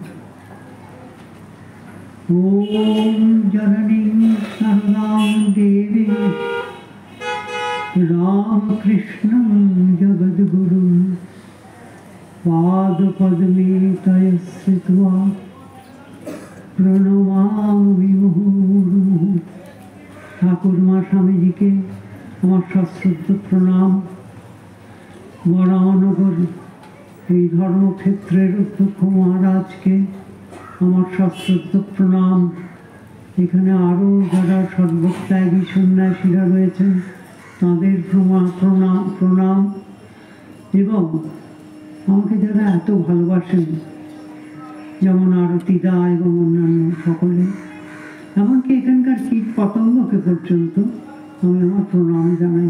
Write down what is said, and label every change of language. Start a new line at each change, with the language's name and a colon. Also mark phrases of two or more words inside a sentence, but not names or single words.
Sanskrit: ॐ जननीं सर्वां देवीं रामकृष्णं जगद्गुरुं पादपद्मे तय स्थित्वा प्रणमामि मुहुर्मुहुः।
Bangla: ঠাকুর মা স্বামী জি কে আমার সশ্রদ্ধ প্রণাম। বরানগর এই ধর্মক্ষেত্রের অধ্যক্ষ মহারাজকে আমার সশ্রদ্ধ প্রণাম। এখানে আরও যারা সর্বত্যাগী সন্ন্যাসীরা রয়েছেন তাদের প্রণাম এবং আমাকে যারা এত ভালোবাসেন যেমন আরতিদা এবং অন্যান্য সকলে, এমনকি এখানকার কীট পতঙ্গকে পর্যন্ত আমি আমার প্রণাম জানাই।